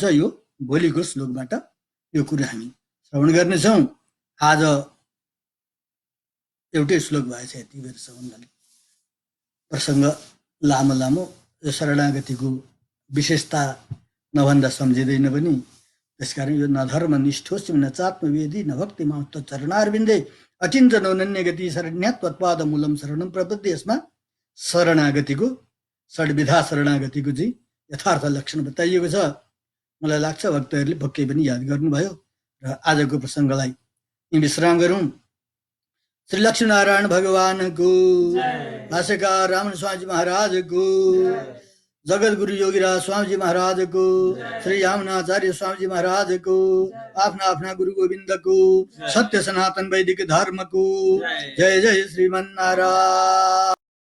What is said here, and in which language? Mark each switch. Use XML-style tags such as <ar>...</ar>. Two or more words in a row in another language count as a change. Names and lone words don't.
<ne>यो भोलिको श्लोकबाट यो कुरा हामी श्रवण गर्नेछौँ। आज एउटै श्लोक भएछ, यति बेरसम्म प्रसङ्ग लामो लामो। यो शरणागतिको विशेषता नभन्दा सम्झिँदैन पनि। त्यसकारण यो</ne> <sa>नधर्म निष्ठोस्यम न चात्मवेदी न भक्ति महत्व चरणारविन्दे अचिन्त्य नौनन्य गति शरण्यात्वत्पाद मूलम शरणम प्रपत्ति।</sa> <ne>यसमा शरणागतिको षड्विधा शरणागतिको चाहिँ यथार्थ लक्षण बताइएको छ। मलाई लाग्छ भक्तहरूले पक्कै पनि याद गर्नुभयो। र आजको प्रसङ्गलाई विश्राम गरौँ। श्री लक्ष्मीनारायण भगवानको, भाष्यकार रामन स्वामी महाराजको, जगद्गुरु योगीराज स्वामीजी महाराजको, श्री यामुनाचार्य स्वामीजी महाराजको, आफ्ना आफ्ना गुरु गोविन्दको, सत्य सनातन वैदिक धर्मको जय जय श्रीमन्नारायण।</ne>